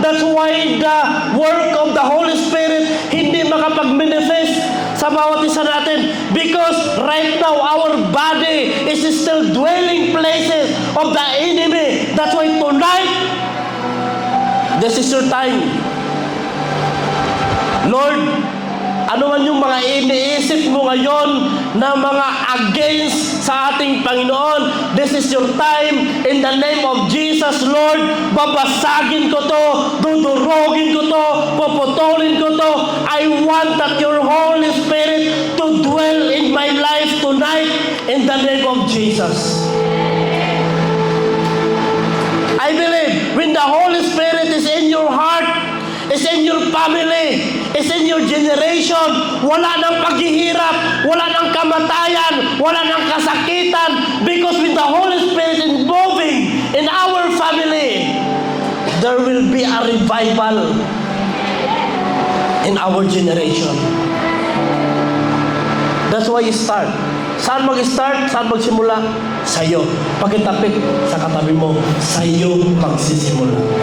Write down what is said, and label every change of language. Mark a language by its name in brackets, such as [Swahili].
[English] That's why the work of the Holy Spirit [Filipino] hindi makapag-manifest sa bawat isa natin. [English] Because right now, our body is still dwelling places of the enemy. That's why tonight, this is your time. [Filipino] Lord, ano man yung mga iniisip mo ngayon na mga against sa ating Panginoon, [English] this is your time. In the name of Jesus, Lord, [Filipino] babasagin ko to, dudurogin ko to, puputulin ko to. [English] I want that your Holy Spirit to dwell in my life tonight in the name of Jesus. I believe when the Holy Spirit is in your heart, is in your family, is in your generation, [Filipino] wala nang paghihirap, wala nang kamatayan, wala nang kasakitan, [English] because with the Holy Spirit involving in our family, there will be a revival in our generation. That's why you start. [Filipino] Saan mag-start? Saan magsimula? Sa'yo. Pagkitapik sa katabi mo, sa'yo magsisimula.